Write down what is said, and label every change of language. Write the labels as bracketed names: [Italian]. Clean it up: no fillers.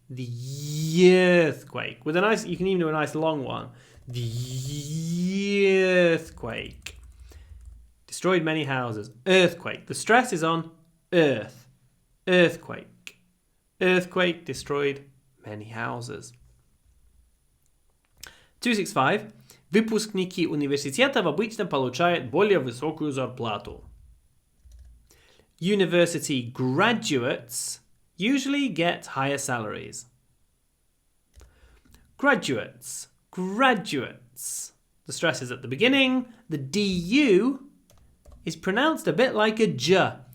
[English] The earthquake. With a nice, you can even do a nice long one. The earthquake destroyed many houses. Earthquake. The stress is on earth. Earthquake. Earthquake destroyed many houses. 265. [Russian] Выпускники университетов обычно получают более высокую зарплату. [English] University graduates usually get higher salaries. Graduates. Graduates. The stress is at the beginning. The DU is pronounced a bit like a J.